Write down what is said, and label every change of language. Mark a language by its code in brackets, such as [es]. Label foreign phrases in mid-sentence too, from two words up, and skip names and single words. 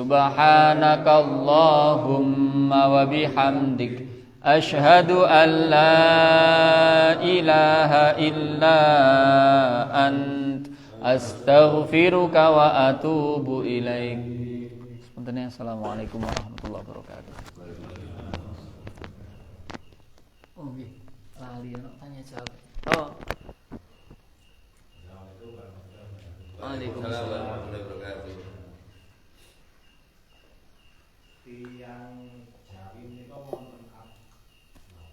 [ar] سبحانك اللهم وبحمدك أشهد أن لا إله إلا أنت أستغفرك وأتوب إليك. Sebenarnya السلام عليكم ورحمة الله وبركاته. [jv] Oh nggih, lali ana tanya jawab. Oh. [ar] وعليكم السلام ورحمة الله وبركاته. [jv] Tiang Jawi menika wonten napa nggih?